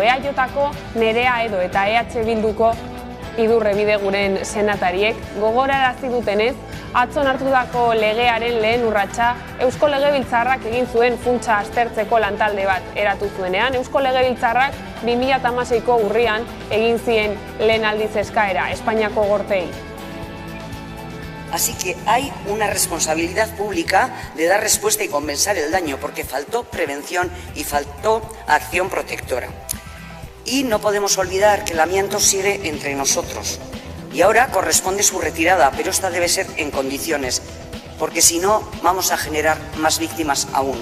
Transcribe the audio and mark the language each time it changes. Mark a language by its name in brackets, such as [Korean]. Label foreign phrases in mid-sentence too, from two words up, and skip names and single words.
[Basque] EAJko Nerea Edo eta EH Bilduko Idurre Bideguren senatariek gogorarazi dutenez, atzo hartutako legearen lehen urratsa Eusko Legebiltzarrak egin zuen funtsa aztertzeko lantalde bat eratu zuenean. Eusko Legebiltzarrak 2016ko urrian egin zien lehen aldiz eskaera Espainiako Gorteei. [Spanish] Así que hay una responsabilidad pública de dar respuesta y compensar el daño, porque faltó prevención y faltó acción protectora. Y no podemos olvidar que el amianto sigue entre nosotros. Y ahora corresponde su retirada, pero esta debe ser en condiciones, porque si no vamos a generar más víctimas aún.